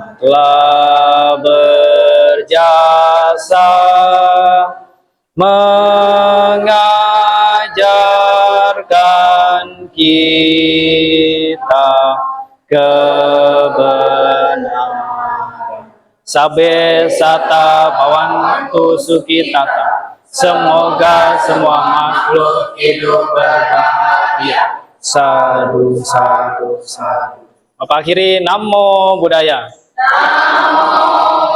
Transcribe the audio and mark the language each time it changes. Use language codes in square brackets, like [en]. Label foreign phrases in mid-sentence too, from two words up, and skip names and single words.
[id] telah berjasa mengajarkan kita kebenaran. [pi] Sabe sata bawantu sukitata. [id] Semoga semua makhluk hidup berbahagia. [pi] Sadu, sadu, sadu. [id] Apa akhiri? [pi] Namo Buddhaya. Namo